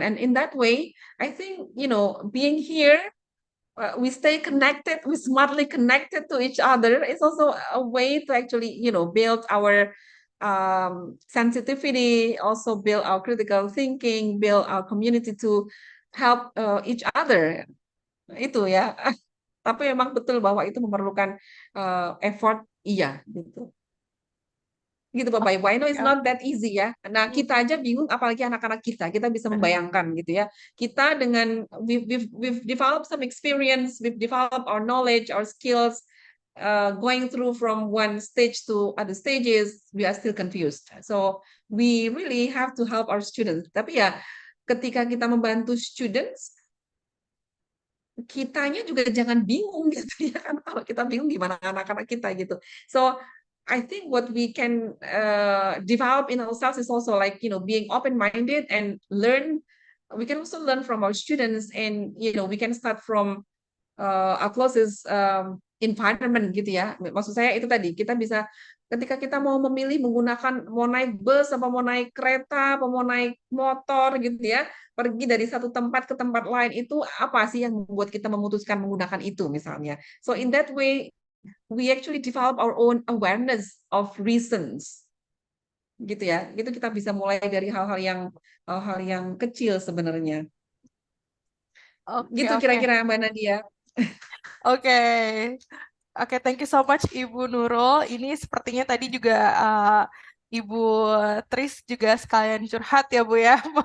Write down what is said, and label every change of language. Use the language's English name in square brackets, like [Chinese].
[English] And in that way, I think being here, we stay connected, we smartly connected to each other. It's also a way to actually build our sensitivity, also build our critical thinking, build our community to help each other. [Indonesian] Itu ya. Tapi memang betul bahwa itu memerlukan effort, iya gitu. Gitu Bapak Ibu. [English] I know it's not that easy ya. [Indonesian] Nah, kita aja bingung apalagi anak-anak kita. Kita bisa membayangkan gitu ya. Kita dengan [English] we've developed some experience, we've developed our knowledge, our skills, going through from one stage to other stages, we are still confused. So we really have to help our students. [Indonesian] Tapi ya ketika kita membantu students, kitanya juga jangan bingung gitu ya kan, kalau kita bingung gimana anak-anak kita gitu. [English] So I think what we can develop in ourselves is also like being open-minded and learn. We can also learn from our students, and we can start from our closest environment gitu ya. [Indonesian] Maksud saya itu tadi, kita bisa ketika kita mau memilih menggunakan, mau naik bus apa mau naik kereta apa mau naik motor gitu ya, pergi dari satu tempat ke tempat lain, itu apa sih yang membuat kita memutuskan menggunakan itu misalnya. [English] So in that way we actually develop our own awareness of reasons gitu ya. [Indonesian] Itu kita bisa mulai dari hal-hal yang kecil sebenarnya. Gitu kira-kira Mbak Nadia. [English] Oke. Oke, thank you so much Ibu Nurul. [Indonesian] Ini sepertinya tadi juga Ibu Tris juga sekalian curhat ya Bu ya.